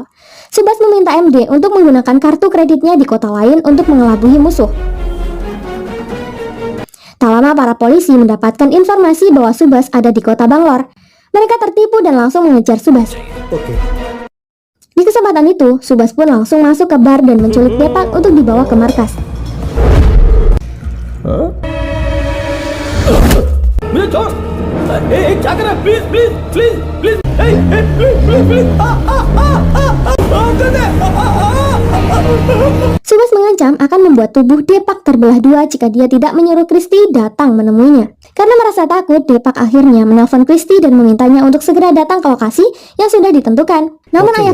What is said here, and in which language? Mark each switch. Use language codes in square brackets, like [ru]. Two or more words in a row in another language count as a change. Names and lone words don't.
[id] Subas meminta MD untuk menggunakan kartu kreditnya di kota lain untuk mengelabui musuh. Tak lama para polisi mendapatkan informasi bahwa Subas ada di kota Bangalore. Mereka tertipu dan langsung mengejar Subas. Di kesempatan itu, Subas pun langsung masuk ke bar dan menculik Depak untuk dibawa ke markas. [hi] मुझे छोड़ क्या कर रहा है प्लीज प्लीज प्लीज प्लीज प्लीज प्लीज [id] Subas mengancam akan membuat tubuh Depak terbelah dua jika dia tidak menyuruh Kristi datang menemuinya. Karena merasa takut, Depak akhirnya menelpon Kristi dan memintanya untuk segera datang ke lokasi yang sudah ditentukan.